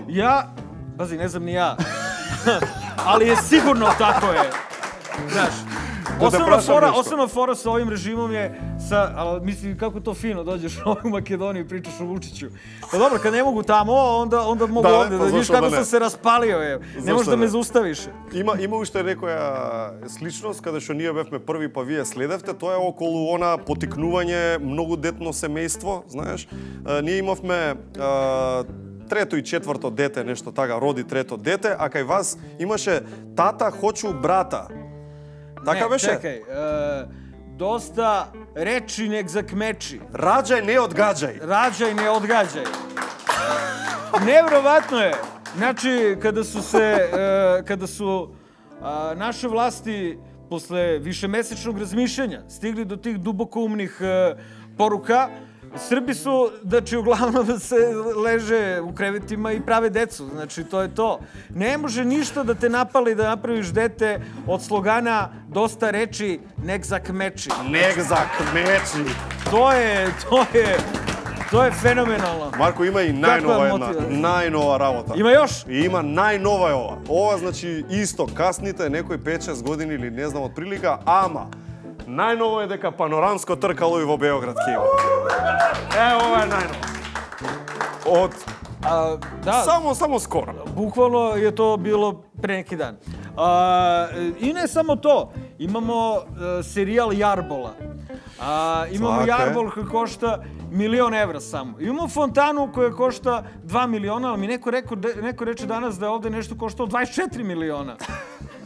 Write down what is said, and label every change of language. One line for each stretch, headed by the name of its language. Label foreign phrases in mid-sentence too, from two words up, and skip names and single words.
Serbian: Pazi, ne znam ni ja, ali je sigurno tako je. Znaš, osnovna fora sa ovim režimom je, mislim, kako to fino dođeš u Makedoniju i pričaš o Vučiću. Pa dobro, kad ne mogu tamo, onda mogu ovde. Viš kako sam se raspalio, ne možeš da me zaustaviš.
Macedonian: Има уште некоја сличност, каде што ние бевме први, па вие следевте, тоа е околу она потикнување многодетно семејство, знаеш. Ние имавме трето и четврто дете, нешто така, роди трето дете, а кај вас имаше тата хочу брата. Така беше? Не, чекај, доста речи нек закмечи.
Serbian: Раđај, не одгаđај. Раđај, не одгаđај. Nevrovatno je. Znači, kada su naše vlasti posle višemesečnog razmišljanja stigli do tih dubokoumnih poruka, Srbi su, znači, uglavnom se leže u krevetima i prave decu. Znači, to je to. Ne može ništa da te napali da napraviš dete od slogana dosta reči, nek zakmeči. Nek zakmeči. To je fenomenalno.
Macedonian: Марко, има и најнова работа.
Serbian: Има још?
Macedonian: Има најнова е ова. Ова, значи, исто, касните, некои 5-6 години или не знам од прилика, ама најново е дека панорамско тркало и во Београд ќе има. Ова е најново. Само скоро.
Serbian: Bukvalno je to bilo pre neki dan. I ne samo to. Imamo serijal Jarbola. Imamo Jarbol koji košta 1.000.000 evra samo. Imamo fontanu koja košta 2 miliona, ali mi neko reče danas da je ovde nešto koštao 24 miliona.